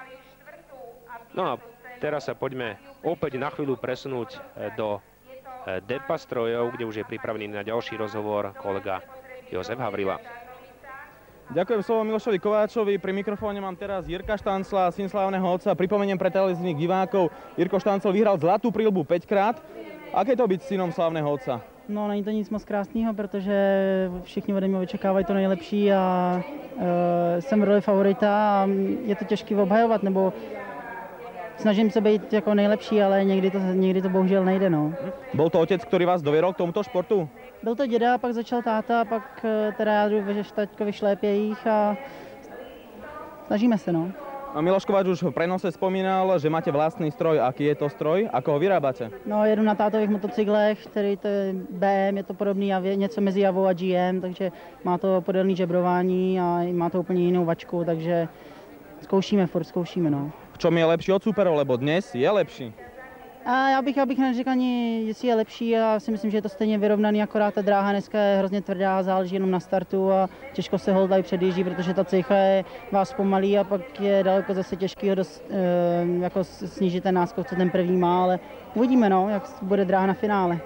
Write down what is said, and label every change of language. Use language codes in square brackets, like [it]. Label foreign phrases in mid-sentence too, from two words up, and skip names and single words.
[sk] No a teraz sa poďme opäť na chvíľu presunúť do depa strojov, kde už je pripravený na ďalší rozhovor kolega Jozef Havrila. Ďakujem slovo Milošovi Kováčovi. Pri mikrofóne mám teraz Jirka Štancla, syn slávneho otca. Pripomeniem pre televíznych divákov, Jirko Štancl vyhral Zlatú prilbu 5-krát. Aké to byť synom slávneho otca? No, [cs] není to nic moc krásného, protože všichni ode mě očekávají to nejlepší a jsem v roli favorita a je to těžké obhajovat, nebo snažím se být jako nejlepší, ale někdy to bohužel nejde, no. [sk] Bol to otec, ktorý vás doviedol k tomuto športu? [cs] Byl to děda, pak začal táta, pak teda já jdu ve taťkovi šlépějích a snažíme se, no. [sk] A Miloš Kováč už v prenose spomínal, že máte vlastný stroj. Aký je to stroj? Ako ho vyrábate? No, [cs] jedu na tátových motocyklech, který to je BM, je to podobný, něco mezi Javou a GM, takže má to podélné žebrování a má to úplně jinou vačku, takže zkoušíme, no. [sk] V čom je lepší od superov, lebo dnes je lepší? [cs] A já bych neřekl ani, jestli je lepší, já si myslím, že je to stejně vyrovnaný, akorát ta dráha dneska je hrozně tvrdá, záleží jenom na startu a těžko se hol tady předjíždí, protože ta cejcha je vás pomalí a pak je daleko zase těžký ho jako snížit ten náskok, co ten první má, ale uvidíme, no, jak bude dráha na finále.